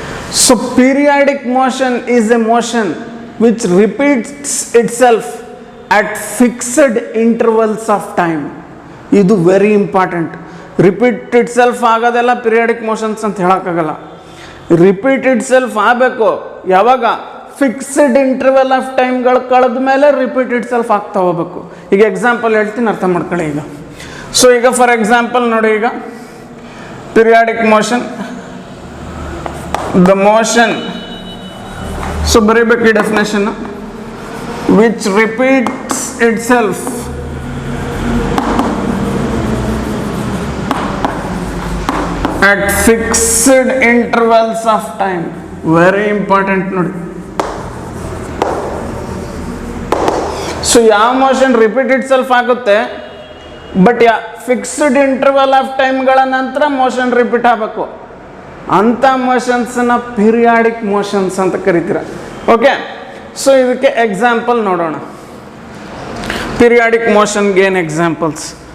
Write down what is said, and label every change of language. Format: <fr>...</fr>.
<en>So periodic motion is a motion which repeats itself at fixed intervals of time. ಇದು very important. Repeat itself</en> <kn>ಆಗೋದೆಲ್ಲ periodic motions ಅಂತ ಹೇಳೋಕ್ಕಾಗಲ್ಲ. Repeat it self ಆಗಬೇಕು ಯಾವಾಗ? Fixed interval of ಟೈಮ್ಗಳು ಕಳೆದ ಮೇಲೆ repeat it self ಆಗ್ತಾ ಹೋಗ್ಬೇಕು. ಈಗ ಎಕ್ಸಾಂಪಲ್ ಹೇಳ್ತೀನಿ, ಅರ್ಥ ಮಾಡ್ಕೊಳ್ಳಿ ಈಗ.</kn> <en>so ಈಗ for example ನೋಡಿ, ಈಗ periodic motion, the motion, so</en> <kn>ಬರೀಬೇಕು</kn> <en>Definition, which repeats itself at fixed intervals of time. Very important ನೋಡಿ.</en> <kn>ಸೊ ಯಾವ ಮೋಷನ್ ರಿಪೀಟ್ ಇಟ್ ಸೆಲ್ಫ್ ಆಗುತ್ತೆ, ಬಟ್</kn> <en>fixed interval of ಟೈಮ್ಗಳ</en> <kn>ನಂತರ ಮೋಷನ್ ರಿಪೀಟ್ ಆಗಬೇಕು, ಅಂಥ ಮೋಷನ್ಸನ್ನ ಪೀರಿಯಾಡಿಕ್ ಮೋಷನ್ಸ್ ಅಂತ ಕರಿತೀರ. ಓಕೆ, ಸೊ ಇದಕ್ಕೆ example ನೋಡೋಣ. ಪೀರಿಯಾಡಿಕ್ ಮೋಷನ್ಗೆ ಏನು ಎಕ್ಸಾಂಪಲ್ಸ್?</kn>